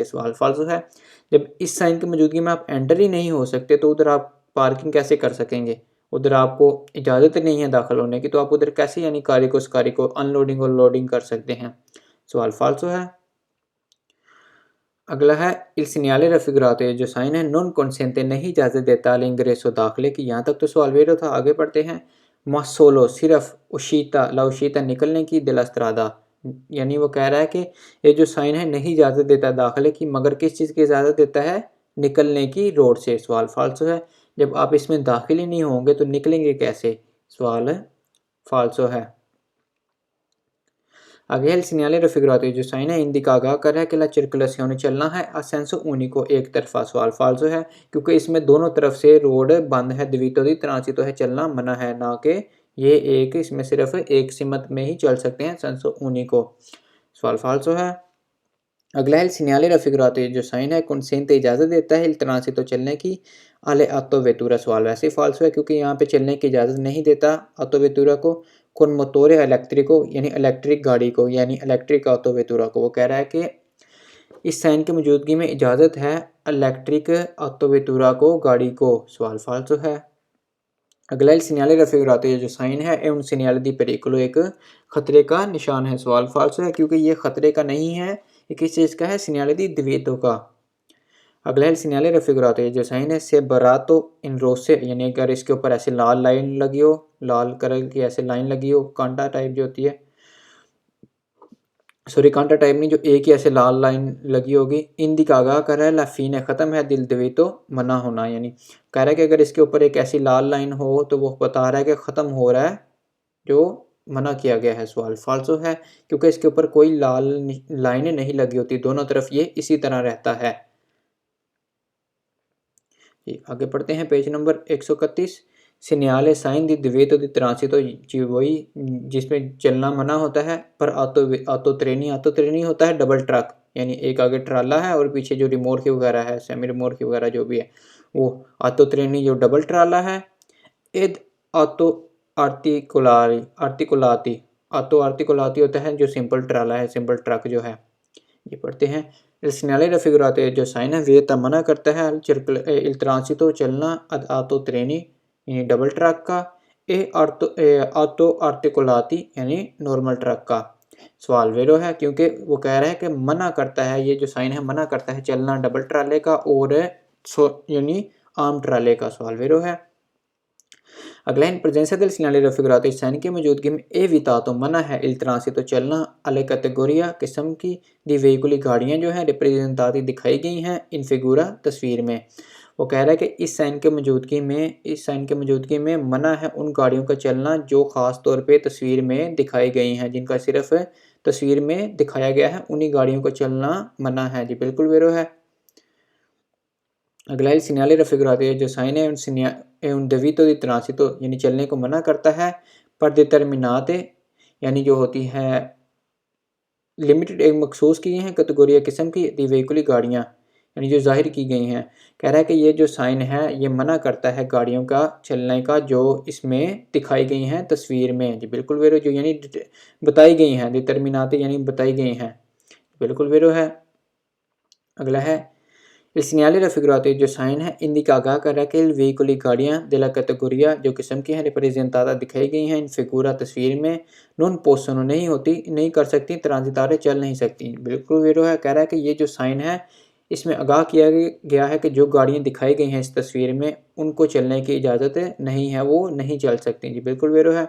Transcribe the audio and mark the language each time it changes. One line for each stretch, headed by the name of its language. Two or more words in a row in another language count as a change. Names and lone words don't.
Hindi: सवाल फाल्सो है। जब इस साइन की मौजूदगी में आप एंटर ही नहीं हो सकते तो उधर आप पार्किंग कैसे कर सकेंगे, उधर आपको इजाज़त नहीं है दाखिल होने की तो आप उधर कैसे यानी उस कार्य को अनलोडिंग और लोडिंग कर सकते हैं। सवाल फाल्सो है। अगला है
Italian: il segnale raffigurato
Hindi: जो साइन है
Italian: non consente
Hindi: नहीं इजाज़त देता all'ingresso दाखिले की। यहाँ तक तो सवाल वेरो था। आगे पढ़ते हैं
Italian: ma solo
Hindi: सिर्फ
Italian: uscita la uscita
Hindi: निकलने की
Italian: della strada
Hindi: यानी वो कह रहा है कि ये जो साइन है नहीं इजाज़त देता दाखिले की मगर किस चीज़ की इजाज़त देता है, निकलने की रोड से। सवाल फाल्सो है। जब आप इसमें दाखिल ही नहीं होंगे तो निकलेंगे कैसे। सवाल फाल्सो है। आगे
Italian: il segnale raffigurato
Hindi: जो साइन है इंडिका आगाह कर रहा है कि
Italian: la circolazione
Hindi: चलना है
Italian: a senso unico
Hindi: एक तरफा। सवाल फाल्सो है क्योंकि इसमें दोनों तरफ से रोड बंद है,
Italian: divieto di transito
Hindi: है चलना मना है, ना कि ये एक इसमें सिर्फ एक सिमत में ही चल सकते हैं
Italian: senso unico.
Hindi: सवाल फाल्सो है। अगला है
Italian: il segnale raffigurato
Hindi: जो साइन है consente इजाज़त देता है
Italian: il transito
Hindi: चलने की
Italian: alle autovettura।
Hindi: सवाल वैसे ही फाल्सो है क्योंकि यहाँ पे चलने की इजाज़त नहीं देता ऑटोवेतुरा को
Italian: con motore elettrico
Hindi: यानी इलेक्ट्रिक गाड़ी को यानी इलेक्ट्रिक ऑटोवेतुरा को। वो कह रहा है कि इस साइन की मौजूदगी में इजाज़त है इलेक्ट्रिक ऑटोवेतुरा को गाड़ी को। सवाल फाल्सो है। अगला
Italian: il segnale raffigurato
Hindi: जो साइन है
Italian: è un segnale di pericolo
Hindi: एक खतरे का निशान है। सवाल फाल्सो है क्योंकि ये खतरे का नहीं है, ये किस चीज़ का है,
Italian: segnale di divieto
Hindi: का। अगला है
Italian: il segnale raffigurato
Hindi: जो साइन है
Italian: separato in rosse
Hindi: यानी अगर इसके ऊपर ऐसे लाल लाइन लगी हो, लाल कलर की ऐसे लाइन लगी हो, कांटा टाइप जो होती है, सॉरी कांटा टाइप नहीं, जो एक ही ऐसे लाल लाइन लगी होगी। इंडिका आगाह कर रहा है
Italian: la fine
Hindi: ख़त्म है
Italian: del divieto
Hindi: मना होना यानी कह रहा है कि अगर इसके ऊपर एक ऐसी लाल लाइन हो तो वो बता रहा है कि ख़त्म हो रहा है जो मना किया गया है। सवाल फाल्सो है क्योंकि इसके ऊपर कोई लाल लाइनें नहीं लगी होती, दोनों तरफ ये इसी तरह रहता है। आगे पढ़ते हैं पेज नंबर 131 segnale साइन
Italian: di divieto di transito
Hindi: जी वही जिसमें चलना मना होता है
Italian: per autotreni
Hindi: होता है डबल ट्रक यानी एक आगे ट्राला है और पीछे जो रिमोट वगैरह है सेमी रिमोट वगैरह जो भी है वो ऑटो ट्रेनी जो डबल ट्राला है।
Italian: ed autoarticolati autoarticolati
Hindi: होता है जो सिंपल ट्राला है, सिंपल ट्रक जो है। ये पढ़ते हैं
Italian: il segnale raffigurato
Hindi: जो साइन है वे मना करता है
Italian: il transito
Hindi: चलना
Italian: ad auto treni
Hindi: यानी डबल ट्रक का, ऑटो आर्टिकुलाती यानी नॉर्मल ट्रक का। सवाल वेरो है क्योंकि वो कह रहा है कि मना करता है, ये जो साइन है मना करता है चलना डबल ट्राले का और यानी आम ट्राले का। सवाल वेरो है। अगला
Italian: in presenza del segnale raffigurato
Hindi: साइन की मौजूदगी में evitato मना है
Italian: il transito
Hindi: चलना
Italian: alle categoria
Hindi: किस्म की
Italian: di veicoli
Hindi: गाड़ियाँ जो हैं रिप्रेजेंटाती दिखाई गई हैं
Italian: in figura
Hindi: तस्वीर में। वो कह रहा है कि इस साइन के मौजूदगी में मना है उन गाड़ियों का चलना जो ख़ास तौर पे तस्वीर में दिखाई गई हैं, जिनका सिर्फ तस्वीर में दिखाया गया है उन्हीं गाड़ियों का चलना मना है। जी बिल्कुल वेरो है। अगला
Italian: il segnale raffigurato
Hindi: जो साइन है
Italian: un divieto di transito
Hindi: यानी चलने को मना करता है
Italian: per determinate
Hindi: यानी जो होती है लिमिटेड एक मखसूस की गई हैं कैटेगोरी किस्म की
Italian: di veicoli
Hindi: गाड़ियाँ यानी जो जाहिर की गई हैं। कह रहा है कि ये जो साइन है ये मना करता है गाड़ियों का चलने का जो इसमें दिखाई गई हैं तस्वीर में। जी बिल्कुल वेरो जो यानी बताई गई हैं डिटर्मिनाते यानी बताई गई हैं, बिल्कुल वेरो है। अगला है
Italian: il segnale raffigurato
Hindi: जो साइन है इंडिका आगाह कर रहा है कि वेहिकुली गाड़ियाँ
Italian: della categoria
Hindi: जो किस्म की हैं रिप्रेजेंटाता दिखाई गई हैं
Italian: in figura
Hindi: तस्वीर में
Italian: non possono
Hindi: नहीं कर सकती, ट्रांजितारे चल नहीं सकती। बिल्कुल वेरो है। कह रहा है कि ये जो साइन है इसमें आगाह किया गया है कि जो गाड़ियाँ दिखाई गई हैं इस तस्वीर में उनको चलने की इजाज़त नहीं है, वो नहीं चल सकती जी, बिल्कुल वेरो है।